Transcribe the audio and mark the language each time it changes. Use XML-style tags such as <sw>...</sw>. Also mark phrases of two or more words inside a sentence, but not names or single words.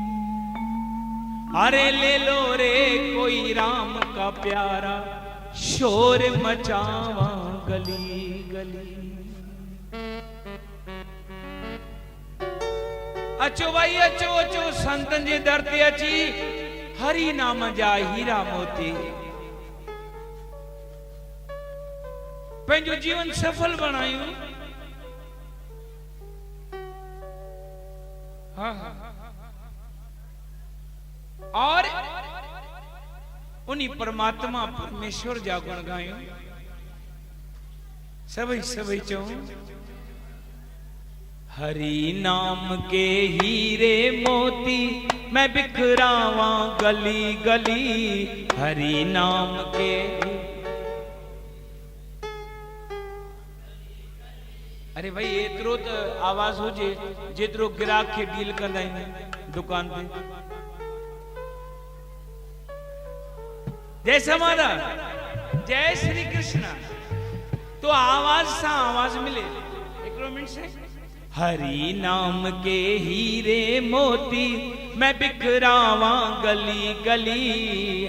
<hi>अरे ले लो रे कोई राम का प्यारा शोर मचावा गली गली।</hi> <sd>अचो भाई अचो अचो संतन जे दर ते अची हरि नाम जा हीरा मोती पंहिंजो जीवन सफल बनायूं।</sd> <hi>हाँ और उन्हीं</hi> <sd>परमात्मा परमेश्वर जा गुण गायूं।</sd> <hi>सभी सभी चो हरि नाम के हीरे मोती मैं बिखरावा गली गली। हरि नाम के</hi> <sd>अरे भाई एतरो तो आवाज हो जे जेतरो गिराक के डील कंदा आहिनि दुकान पे। जय समाधा जय श्री कृष्ण। तो आवाज सा आवाज मिले एक मिनट से।</sd> <hi>हरि नाम के हीरे मोती मैं बिखरावा गली गली।</hi>